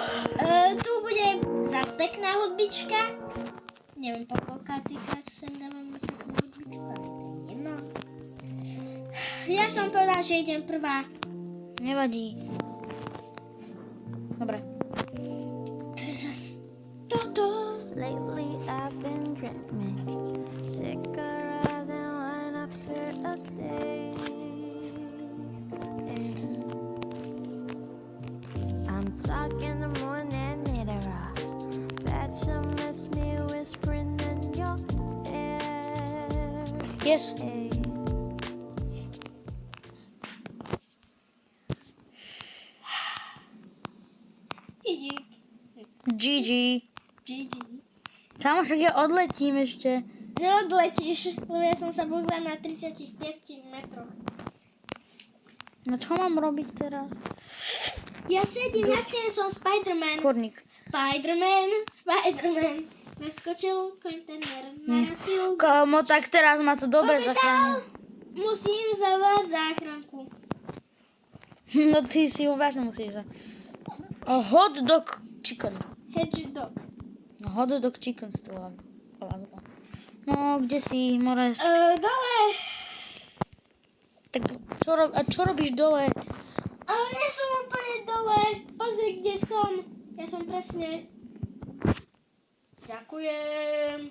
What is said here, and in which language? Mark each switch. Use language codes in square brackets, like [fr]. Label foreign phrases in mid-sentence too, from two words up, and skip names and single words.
[sk] Tu bude zase pekná hudbička. Neviem, po koľkátýkrát sem dávame peknú hudbičku, ale to je jedno. Ja som povedal, že idem prvá. Nevadí. Dobre. To je zase toto. [en] Lately I've been dreaming, cigarettes and wine after a day. I'm talking the morning later on, that you miss me whispering in your ear. Yes. Hey. [sk] Idík. GG. GG. Kámo, však ja odletím ešte. Neodletíš, lebo ja som sa bohla na 35 metroch. No čo mám robiť teraz? Ja sedím na stene, som Spider-Man. Kurník. Spider-Man. Naskočil kontener na silu. Kámo, tak teraz ma to dobre zachránil. Musím zavolať záchranku. No ty si uvážne musíš za... [en] Hot dog chicken. Hedgehog. [sk] No [en] hot dog chicken [sk] si to volá. No, kde si, Mores? Dole. Tak čo robíš dole? Ale nie som úplne dole. Pozri, kde som. Ja som presne. Ďakujem.